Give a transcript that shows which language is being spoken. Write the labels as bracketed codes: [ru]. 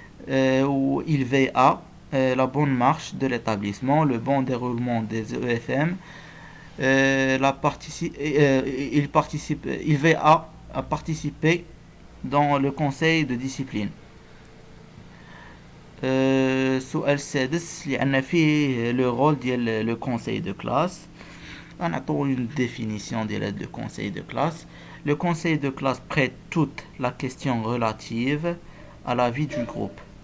[fr] Où il veille à la bonne marche de l'établissement, le bon déroulement des EFM. Il veille à participer dans le conseil de discipline. [ar] السؤال السادس اللي عندنا فيه لو رول ديال لو [fr] conseil de classe. [ar] غنعطيو [fr] une définition ديال le conseil de classe. Le conseil de classe traite toute la question relative à la vie du groupe.